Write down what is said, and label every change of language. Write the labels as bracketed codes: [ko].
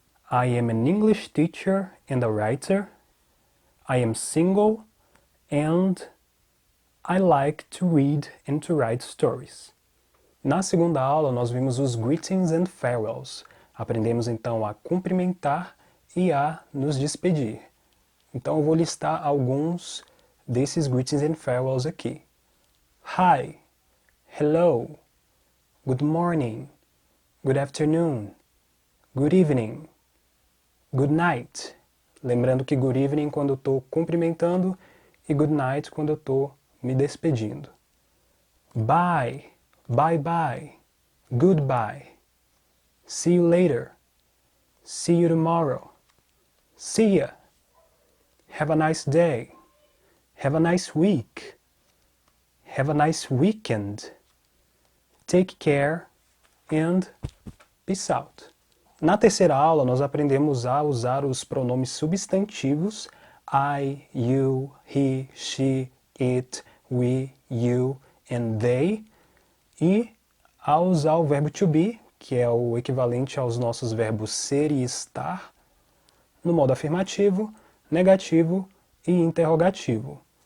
[en] I am an English teacher and a writer. I am single and I like to read and to write stories. [pt] Na segunda aula nós vimos os [en] greetings and farewells. [pt] Aprendemos então a cumprimentar e a nos despedir. Então eu vou listar alguns desses [en] greetings and farewells [pt] aqui. [en] Hi, hello, good morning, good afternoon, good evening, good night. [pt] Lembrando que [en] good evening [pt] quando eu estou cumprimentando e [en] good night [pt] quando eu estou me despedindo. [en] Bye, bye bye, goodbye, see you later, see you tomorrow, see ya, have a nice day, have a nice week, have a nice weekend, take care and peace out. [pt] Na terceira aula nós aprendemos a usar os pronomes substantivos [en] I, you, he, she, it, we, you and they, [pt] e a usar o verbo to be, que é o equivalente aos nossos verbos ser e estar, no modo afirmativo, negativo e interrogativo.